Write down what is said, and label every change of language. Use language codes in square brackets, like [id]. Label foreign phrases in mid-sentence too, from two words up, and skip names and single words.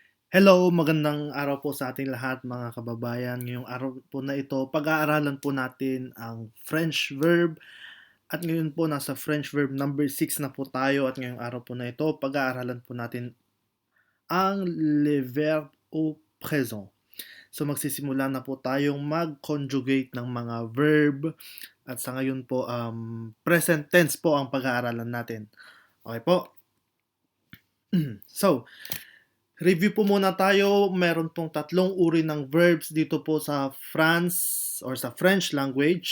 [tl] Hello, magandang araw po sa ating lahat mga kababayan. Ngayong araw po na ito, pag-aaralan po natin ang [en] French verb [tl] at ngayon po nasa [en] French verb number 6 [tl] na po tayo at ngayong araw po na ito, pag-aaralan po natin ang [fr] le verbe au présent. [tl] So magsisimula na po tayong mag-conjugate ng mga verb at sa ngayon po [en] present tense [tl] po ang pag-aaralan natin. Okay po? So, review po muna tayo. Meron pong tatlong uri ng verbs dito po sa France or sa [en] French language.